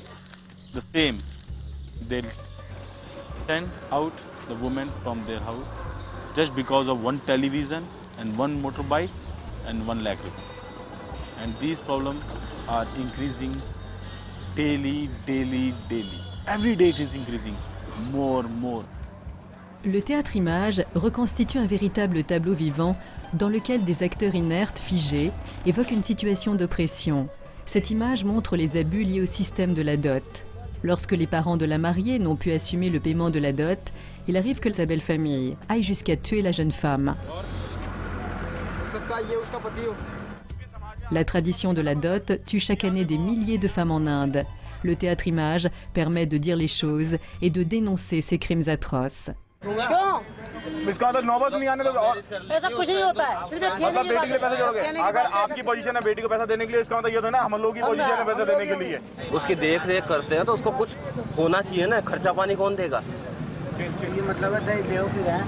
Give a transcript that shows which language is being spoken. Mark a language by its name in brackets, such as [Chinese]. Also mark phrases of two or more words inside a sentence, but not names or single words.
[English] The same, they'll send out the woman from their house just because of one television and one motorbike and 1 lakh rupee. And these problems are increasing daily. Every day it is increasing more. [French] Le théâtre image reconstitue un véritable tableau vivant dans lequel des acteurs inertes, figés, évoquent une situation d'oppression. Cette image montre les abus liés au système de la dot. Lorsque les parents de la mariée n'ont pu assumer le paiement de la dot, il arrive que sa belle-famille aille jusqu'à tuer la jeune femme. La tradition de la dot tue chaque année des milliers de femmes en Inde. Le théâtre image permet de dire les choses et de dénoncer ces crimes atroces. [Hindi] इसका तो नौबत नहीं आने दो ऐसा कुछ नहीं होता है सिर्फ मतलब बेटी के लिए पैसे जोड़ोगे अगर आपकी पोजीशन है बेटी को पैसा देने के लिए इसका मतलब ये तो ना हम लोगों की पोजीशन है पैसे देने के लिए उसकी देख रेख करते हैं तो उसको कुछ होना चाहिए ना खर्चा पानी कौन देगा ये मतलब है दहेज देओ फिर है